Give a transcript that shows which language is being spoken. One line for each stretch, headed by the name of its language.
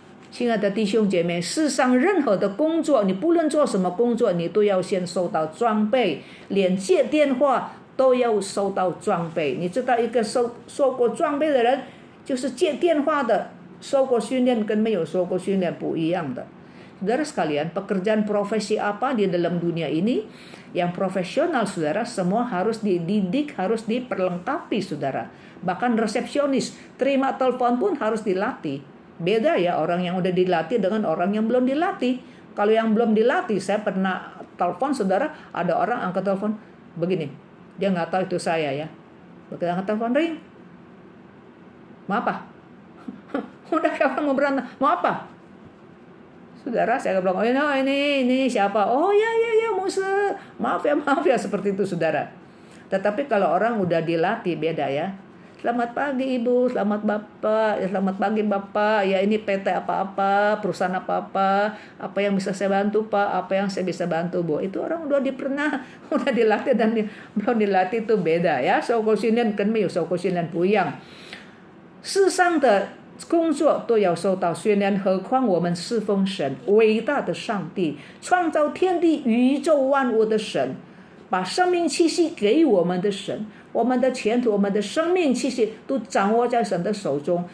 Chinese: 亲爱的弟兄姐妹，世上任何的工作，你不论做什么工作，你都要先收到装备，连接电话都要收到装备。你知道一个受过装备的人，就是接电话的，受过训练跟没有受过训练不一样的。
Indonesian: Saudara sekalian, pekerjaan profesi apa di dalam dunia ini yang profesional, saudara, semua harus dididik, harus diperlengkapi, saudara. Bahkan resepsionis, terima telepon pun harus dilatih. Beda ya orang yang udah dilatih dengan orang yang belum dilatih. Kalau yang belum dilatih, saya pernah telepon, saudara, ada orang angkat telepon begini, dia nggak tahu itu saya, ya. Begitu angkat telepon, ring, mau apa? Udah kayak orang mau berantem, mau apa? Saudara, saya bilang, oh ini siapa? Oh ya Mose, maaf ya, seperti itu, saudara. Tetapi kalau orang udah dilatih, beda ya. Selamat pagi Ibu, selamat Bapak, ya, selamat pagi Bapak, ya ini PT apa-apa, perusahaan apa-apa, apa yang bisa saya bantu Pak, apa yang saya bisa bantu Bu. Itu orang udah udah dilatih, dan belum dilatih itu beda ya.
Chinese: 受过训练跟没有受过训练不一样。世上的工作都要受到训练，何况我们侍奉神，伟大的上帝，创造天地宇宙万物的神，把生命气息给我们的神，我们的前途，我们的生命气息都掌握在神的手中。